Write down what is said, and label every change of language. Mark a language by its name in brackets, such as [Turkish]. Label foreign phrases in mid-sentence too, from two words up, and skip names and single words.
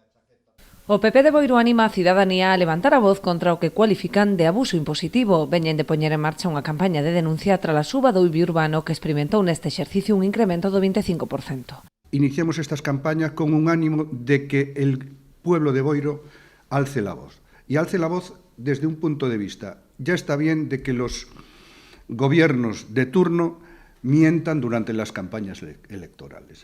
[Galician] O PP de Boiro anima a cidadanía a levantar a voz contra o que cualifican de abuso impositivo. Veñen de poñer en marcha unha campaña de denuncia tras a suba do IBI urbano que experimentou neste exercicio un incremento do 25%. [Spanish] Iniciamos estas campañas con un ánimo de que el pueblo de Boiro alce la voz. Y alce la voz desde un punto de vista. Ya está bien de que los gobiernos de turno mientan durante las campañas electorales.